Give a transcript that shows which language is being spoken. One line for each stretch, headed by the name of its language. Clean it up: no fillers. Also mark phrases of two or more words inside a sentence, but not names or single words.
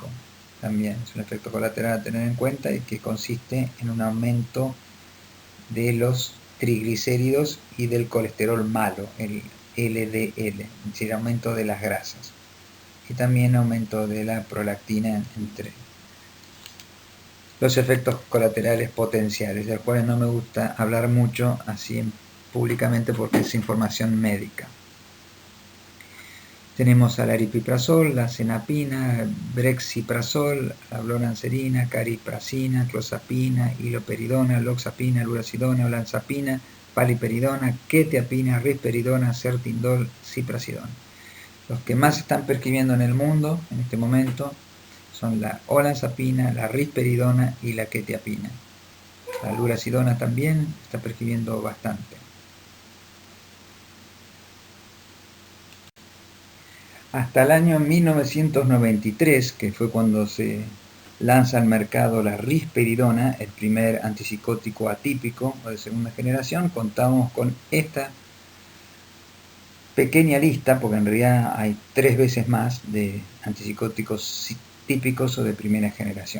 Spanish: También es un efecto colateral a tener en cuenta y que consiste en un aumento de los triglicéridos y del colesterol malo, el LDL, es decir, aumento de las grasas, y también aumento de la prolactina, entre los efectos colaterales potenciales, de los cuales no me gusta hablar mucho así públicamente porque es información médica. Tenemos al aripiprazol, la cenapina, brexiprazol, la blorancerina, cariprazina, clozapina, iloperidona, loxapina, lurasidona, olanzapina, paliperidona, quetiapina, risperidona, certindol, ciprasidona. Los que más están prescribiendo en el mundo en este momento son la olanzapina, la risperidona y la quetiapina. La lurasidona también está prescribiendo bastante. Hasta el año 1993, que fue cuando se lanza al mercado la risperidona, el primer antipsicótico atípico o de segunda generación, contamos con esta pequeña lista, porque en realidad hay 3 veces más de antipsicóticos típicos o de primera generación.